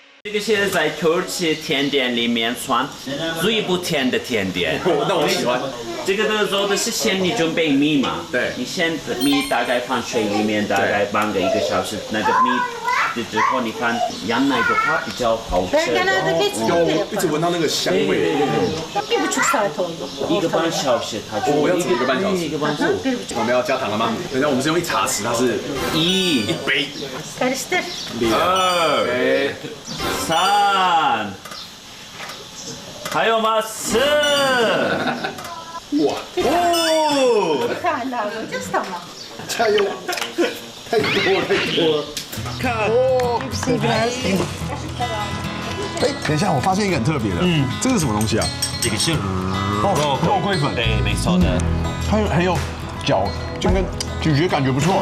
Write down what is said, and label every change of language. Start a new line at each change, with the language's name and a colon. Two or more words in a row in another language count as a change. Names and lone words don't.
Chinese: 这个是在土耳其甜点里面算最不甜的甜点。那我喜欢。这个的做的是先你准备米嘛，对，你先米大概放水里面大概半个1个小时，那个米之后你放羊奶的话比较好吃。有一直闻到那个香味。
Turkish: 1,5 saat oldu.
Chinese: 1个半小时，它就我要煮1个半小时。 1个半小时。我们要加糖了吗？等一下，我们是用1茶匙，它是 1 杯。
Turkish: Karıştır.
Chinese: 2 3还有吗？4 哇哦！
Turkish: Bir tane daha koyacağız tamam.
Chinese: 加油！太多。看，
Turkish: Hepsi biraz.
Chinese: 哎，等一下，我发现一个很特别的，这是什么东西啊？这个是肉桂粉，对，没错的。它很有嚼，就跟咀嚼感觉不错。